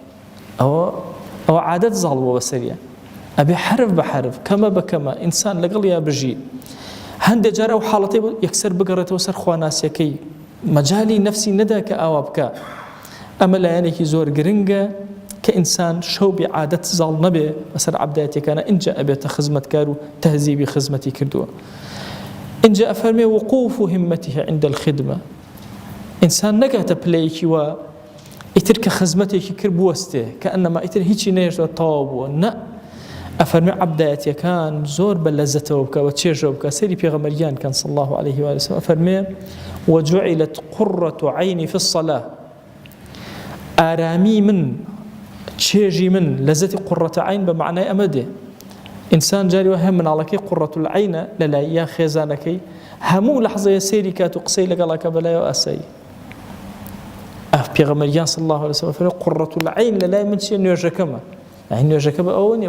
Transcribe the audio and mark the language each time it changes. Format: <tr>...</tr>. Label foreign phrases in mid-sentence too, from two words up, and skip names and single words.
<ckb>ئەوە عادەت زاڵ بووە بەسەریە ئەبێ حرف بە حرف کەمە بە کەمە ئینسان لەگەڵ یا بژی هەندێک جار ئەو حاڵەتەی یەکسەر بگەڕێتەوە سەر خواناسیەکەی مەجالی نەفسی نەدا کە ئاوا بکە ئەمە لایەنێکی زۆر گرنگە کە ئینسان شەو بێ عادەت زاڵ نەبێ بەسەر عەبدایەتەکانە ئینجا ئەبێتە خزمەتکار و تەهذیبی خزمەتی کردووە اینجا ئەفەرمێ</ckb> <ar>وقوف همته عند الخدمة</ar> <ckb>ئینسان نەگاتە پلەیەکی وە ئیتر کە خزمەتێکی کرد بوەستێ کە ئەنەما ئیتر هیچی نەهێشتەوە تەواو بووە نە ئەفەرمێ عەبدایەتیەکان زۆر بە لەزەتەوە بکە بە چێژەوە بکە سەیری پێغەمبەریان کەن</ckb> <ar>صلی الله عليه وسلم</ar> <ckb>ئەفەرمێ</ckb> <ar>وجعلت قرة عيني في الصلاة</ar> <ckb>ئارامی من چێژی من لەزەتی</ckb> <ar>قڕەتە عین</ar> <ckb>بە معنای ئەمە دێ ئینسان جاری وە هەم مناڵەکەی</ckb> <ar>قڕەت العینە</ar> <ckb>لەلای یان خێزانەکەی هەموو لەحظەیە سەیری کات و قسەی لەگەڵاکە بەلایەوە ئاسایی پێغەمبەریان</ckb> <ar>صلی الله عليه وسلم</ar> <ckb>فەرمووی</ckb> <ar>قڕەت العین</ar> <ckb>لەلای من چیە نوێژەکەمە یعنی نوێژەکە بە ئەوە نییە</ckb>